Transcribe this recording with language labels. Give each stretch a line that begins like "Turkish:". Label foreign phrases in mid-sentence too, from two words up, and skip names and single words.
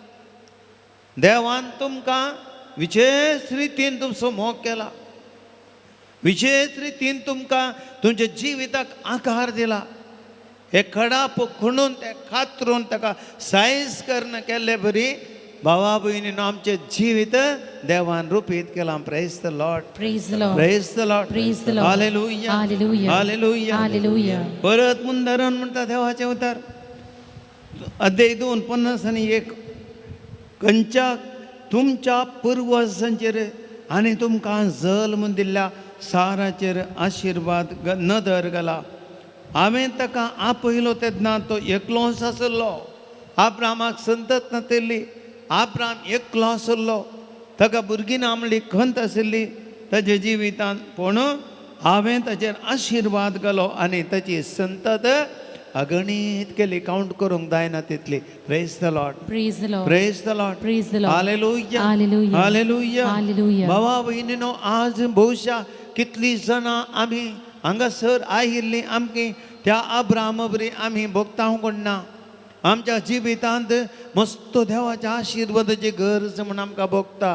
Konkani: देवान तुमकां विशेष रितीन तुमचो मोग केला, विशेष रितीन तुमकां तुमच्या जिविताक आकार दिला. हे खडाप खणून ते कातरून ताका सायज करून केल्ले बरी भावा भयणीनो आमचे जिवीत देवान रुपीत केला.
English: Praise the Lord, Praise the Lord, Praise the Lord, Praise the Lord.
Konkani: हालेलुया, हालेलुया, हालेलुया, हालेलुया. परत मुंदरण म्हणटा देवाचे उतर अध्याय 2:50 खंयच्या तुमच्या पुर्वजांचेर आनी तुमकां जल्म दिल्ल्या साराचेर आशिर्वाद नदर घाला. हांवें ताका आपयलो तेन्ना तो एकलोच आसलो. आब्रामाक संतत नातेली. आब्राम एकलो आसलो. ताका भुरगीं ना म्हणली खंत आशिल्ली ताच्या जिवितांत. पूण हांवें ताचेर आशिर्वाद घालो आनी ताची संतत अगणीत केली. काउंट करूंक जायना तितली.
English: Praise the Lord, Praise the Lord, Praise the Lord, Praise the Lord.
Konkani: हालेलुया, हालेलुया, हालेलुया, हालेलुया. भावा भयणीनो, आज बहुशा कितली जाणां आमी हांगासर आयिल्ली आमकी त्या अब्रामा बरी आमी भोगतांव कोणना. आमच्या जिवितांत मस्त देवाच्या आशिर्वादाची गरज म्हण आमकां भोगता.